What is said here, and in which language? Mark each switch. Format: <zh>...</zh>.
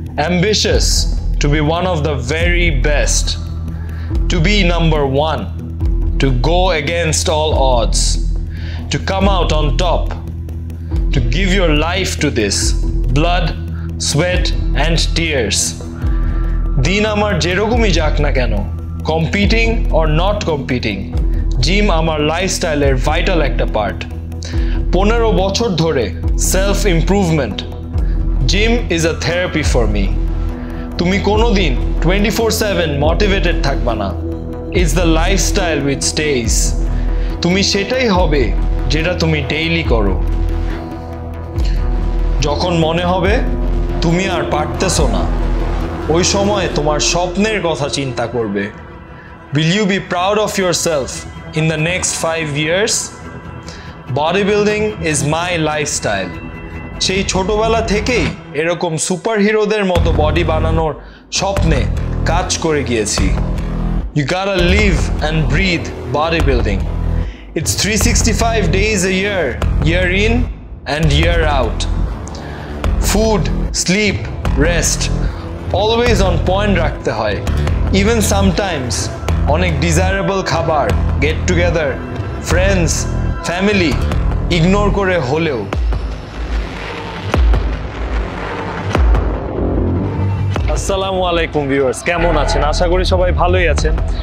<en>Ambitious to be one of the very best, to be number one, to go against all odds, to come out on top, to give your life to this, blood, sweat and tears.</en> <bn>দিন আমার যেরকমই যাক না কেন,</bn> <en>competing or not competing,</en> <bn>gym আমার লাইফস্টাইলের vital একটা part. 15 বছর ধরে</bn> <en>Self improvement. Gym is a therapy for me.</en> <bn>তুমি কোনোদিন 24/7 মোটিভেটেড থাকবা না।</bn> <en>It's the lifestyle which stays.</en> <bn>তুমি সেটাই হবে যেটা তুমি ডেইলি করো। যখন মনে হবে তুমি আর পারতেছো না, ওই সময় তোমার স্বপ্নের কথা চিন্তা করবে।</bn> <en>Will you be proud of yourself in the next 5 years? Bodybuilding is my lifestyle.</en> <bn>সেই ছোটবেলা থেকেই এরকম সুপারহিরোদের মতো বডি বানানোর স্বপ্নে কাজ করে গিয়েছি।</bn> <en>You gotta live and breathe bodybuilding. It's 365 days a year, year in and year out. Food, sleep, rest, always on point</en> <bn>রাখতে হয়।</bn> <en>Even sometimes</en> <bn>অনেক ডিজায়ারেবল খাবার, get together, friends, family ignore করে হলেও। আসসালামু আলাইকুম ভিউয়ার্স, কেমন আছেন? আশা করি সবাই ভালোই আছেন।</bn>